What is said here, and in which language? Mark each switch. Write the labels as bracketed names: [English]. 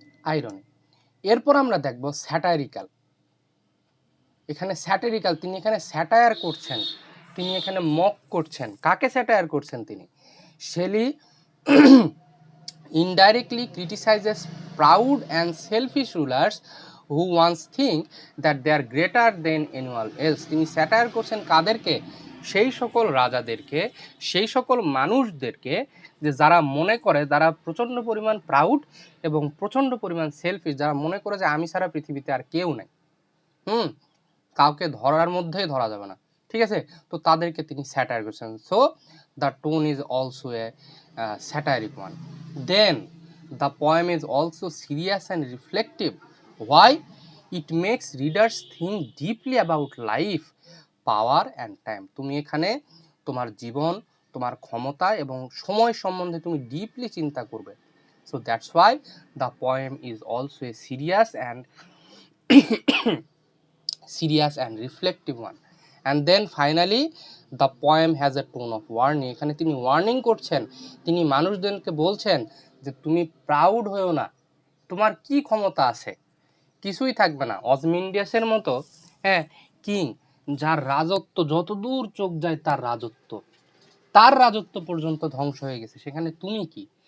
[Bangla] Irony. এরপর আমরা দেখব স্যাটারিক্যাল। এখানে স্যাটারিক্যাল, তিনি এখানে স্যাটায়ার করছেন, তিনি এখানে মক করছেন। কাকে স্যাটায়ার করছেন তিনি? [English] Shelley indirectly criticizes proud and selfish rulers who once think that they are greater than anyone else. [Bangla] তিনি স্যাটায়ার করছেন কাদেরকে? সেই সকল রাজাদেরকে, সেই সকল মানুষদেরকে যে যারা মনে করে, যারা প্রচণ্ড পরিমাণ প্রাউড এবং প্রচণ্ড পরিমাণ সেলফিশ, যারা মনে করে যে আমি ছাড়া পৃথিবীতে আর কেউ নেই, কাউকে ধরার মধ্যেই ধরা যাবে না, ঠিক আছে? তো তাদেরকে তিনি স্যাটায়ার করছেন। [English] So the tone is also a satiric one. Then the poem is also serious and reflective. Why? It makes readers think deeply about life, power and time. [Bangla] তুমি এখানে তোমার জীবন, তোমার ক্ষমতা এবং সময় সম্বন্ধে তুমি ডিপলি চিন্তা করবে। [English] So that's why the poem is also a serious and reflective one. And then finally the poem has a tone of warning. [Bangla] এখানে তিনি ওয়ার্নিং করছেন, তিনি মানুষদেরকে বলছেন যে তুমি প্রাউড হয়েও না, তোমার কি ক্ষমতা আছে, কিছুই থাকবে না। অজমিন্ডিয়াসের মতো কিং, যার রাজত্ব যতদূর চোখ যায়, তার রাজত্ব পর্যন্ত ধ্বংস হয়ে গেছে, সেখানে তুমি কি?